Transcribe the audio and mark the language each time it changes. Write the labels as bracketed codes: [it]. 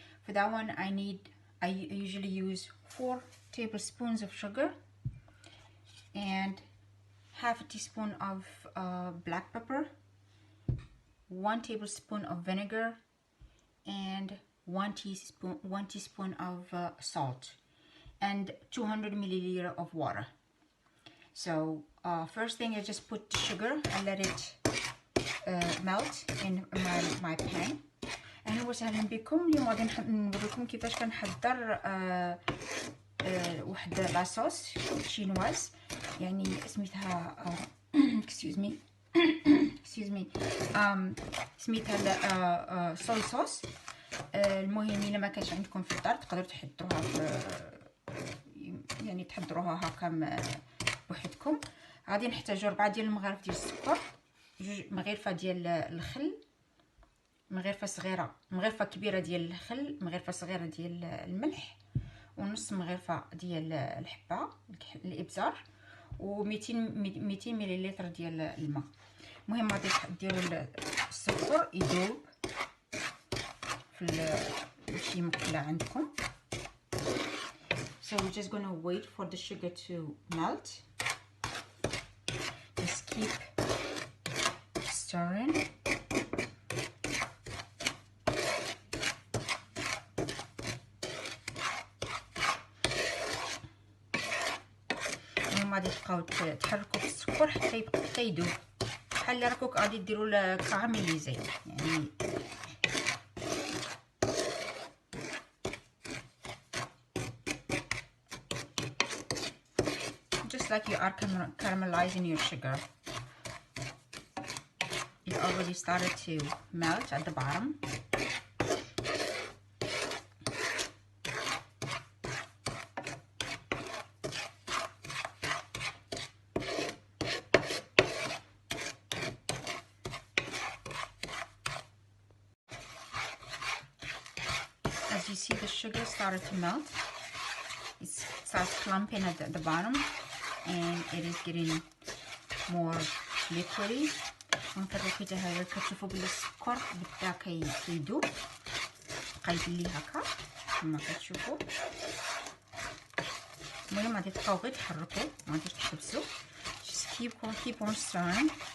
[en] For that one I usually use 4 tablespoons of sugar and half a teaspoon of black pepper, 1 tablespoon of vinegar, and 1 teaspoon of salt, and 200 milliliter of water. So first thing, I just put the sugar and let it melt in my pan. [ar] أهلا وسهلا بكم. اليوم غادي نوريكم كيفاش كنحضر واحد لاصوص شينواز، يعني سميتها [en] excuse me [ar] سميتها صوي صوص. المهم الا ما كانش عندكم في الدار تقدروا تحضروها يعني تحضروها هكا بوحدكم. غادي نحتاجو 4 ديال المغارف ديال السكر، 2 مغرفه ديال الخل، مغرفه صغيره مغرفه كبيره ديال الخل، مغرفه صغيره ديال الملح، ونص مغرفه ديال الحبه الابزار، و200 مليلتر ديال الماء. المهم غادي ديروا السكر يذوب في شي مقله عندكم. [en] So we're just gonna wait for the sugar to melt. Just keep stirring. [ar] غادي تبقاو تحركوا في السكر حتى يذوب، بحال اللي راكم غادي ديروا الكراميليزي، يعني [en] just like you are caramelizing your sugar. It already started to melt at the bottom. As you see, the sugar started to melt. It starts clumping at the bottom, and it is getting more liquidy. [ar] ونفرقوا حتى هذا كتشوفوا بلي السكر بدا كيذوب، بقى يبلي هكا كما كتشوفوا. المهم غادي تبقاو غير تحركوا، ما غاديش تحبسوا. [en] Just keep on stirring.